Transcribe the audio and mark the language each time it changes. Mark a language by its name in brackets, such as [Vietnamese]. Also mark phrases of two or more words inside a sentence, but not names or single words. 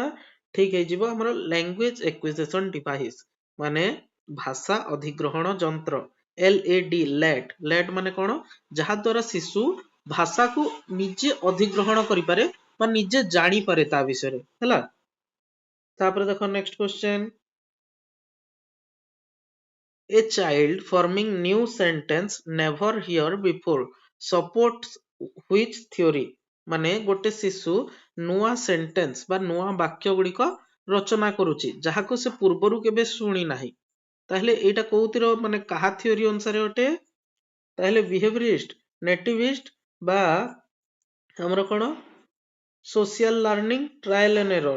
[Odia] ଠିକ ହେଇଯିବ ଆମର [English] language acquisition device, [Odia] ମାନେ ଭାଷା ଅଧିଗ୍ରହଣ ଯନ୍ତ୍ର, LAD, ଲେଟ୍ ମାନେ କଣ? ଯାହା ଦ୍ୱାରା ଶିଶୁ ଭାଷାକୁ ନିଜେ ଅଧିଗ୍ରହଣ କରିପାରେ ବା ନିଜେ ଜାଣିପାରେ ତା ବିଷୟରେ ହେଲା। ତାପରେ ଦେଖ [English] next question, a child forming new sentence never heard before supports which theory, [Odia] ମାନେ ଗୋଟେ ଶିଶୁ ନୂଆ ସେଣ୍ଟେନ୍ସ ବା ନୂଆ ବାକ୍ୟ ଗୁଡିକ ରଚନା କରୁଛି ଯାହାକୁ ସେ ପୂର୍ବରୁ କେବେ ଶୁଣି ନାହିଁ, ତାହେଲେ ଏଇଟା କୋଉଥିର ମାନେ କାହା ଥିଓରି ଅନୁସାରେ ଅଟେ? ତାହେଲେ [English] behaviorist, nativist [Odia] ବା ଆମର କଣ [English] social learning, trial and error?